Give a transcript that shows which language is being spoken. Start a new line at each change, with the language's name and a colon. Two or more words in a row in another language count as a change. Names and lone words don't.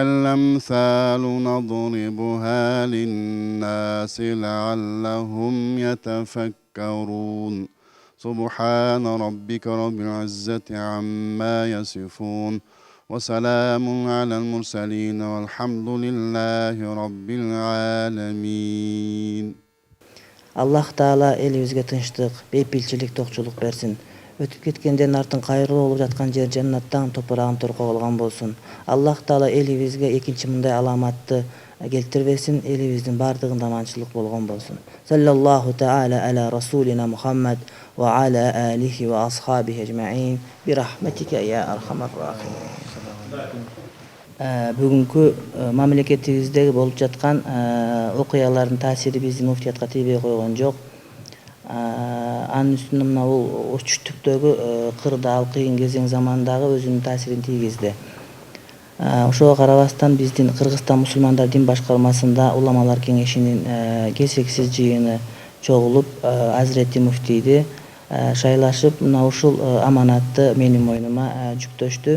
Arabic: الأمثال نضربها للناس لعلهم يتفكرون سبحان ربك رب العزة عما يصفون وسلام على المرسلين والحمد لله رب العالمين.
Kyrgyz: Аллах Таала элибизге тынчтык, бейпилчилик, токчулук берсин. Өтүп кеткенден артын кайрылуу болуп жаткан жер жаннаттан топурагын торкоо болгон болсун. Аллах Таала элибизге экинчи мындай аламатты келтирбесин, элибиздин бардыгында аманчылык болгон болсун.
Arabic: صلى الله تعالى على رسولنا محمد وعلى آله وأصحابه أجمعين برحمتك يا أرحم الراحمين.
Kyrgyz: Бүгүнкү мамлекетибизде болуп жаткан окуялардын таасири биздин муфтиятка тийбей койгон жок. Анын үстүнө мына бул түштүктөгү кырдаал кыйын кезең замандагы өзүнүн таасирин тийгизди. Ошого карабастан биздин Кыргызстан мусулмандар дин башкармасында уламалар кеңешинин кесексиз жыйыны чогулуп Азирети муфтийди шайлашып мына ушул аманатты менин мойнума жүктөштү.